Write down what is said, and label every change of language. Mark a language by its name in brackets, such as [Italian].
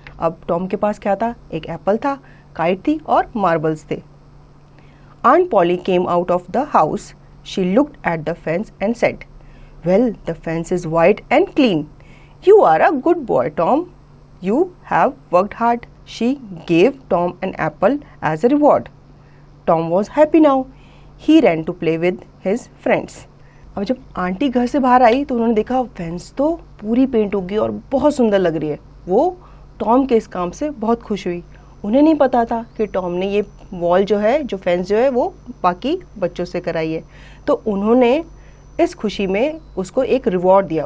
[Hindi] अब टॉम के पास क्या था, एक एप्पल था, काइट थी और मार्बल्स थे। [English] Aunt Polly came out of the house. She looked at the fence and said, "Well, the fence is white and clean. You are a good boy, Tom. You have worked hard." She gave Tom an apple as a reward. Tom was happy now. He ran to play with his friends. [Hindi] अब जब aunty घर से बाहर आई तो उन्होंने देखा fence तो पूरी पेंट हो गई और बहुत सुंदर लग रही है। वो टॉम के इस काम से बहुत खुश हुई। उन्हें नहीं पता था कि टॉम ने ये वॉल जो है, जो फेंस जो है, वो बाकी बच्चों से कराई है। तो उन्होंने इस खुशी में उसको एक रिवॉर्ड दिया।